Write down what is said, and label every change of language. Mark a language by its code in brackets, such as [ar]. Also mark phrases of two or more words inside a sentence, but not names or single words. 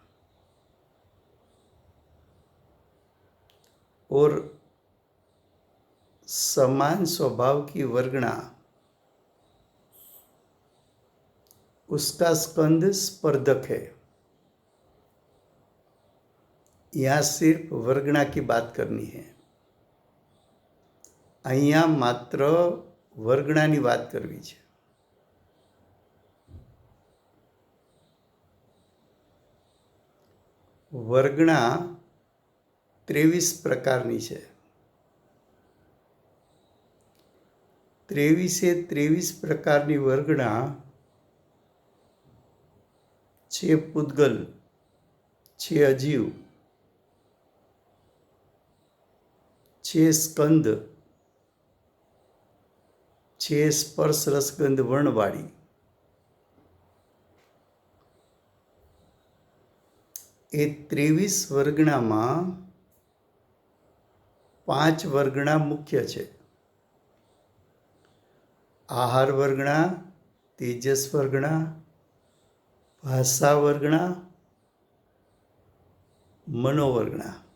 [hi] और समान स्वभाव की वर्गणा उसका स्कंद स्पर्धक है। यहाँ सिर्फ वर्गणा की बात करनी है। [gu] અહીંયા માત્ર વર્ગણાની વાત કરવી છે। વર્ગણા 23 પ્રકારની છે। 23 પ્રકારની વર્ગણા છે પુદ્ગલ, છે અજીવ છે સ્કંદ, છે સ્પર્શ રસગંધ વર્ણવાળી, એ 23 વર્ગણામાં 5 વર્ગણા મુખ્ય છે. આહાર વર્ગણા, તેજસ વર્ગણા, ભાષા વર્ગણા, મનોવર્ગણા.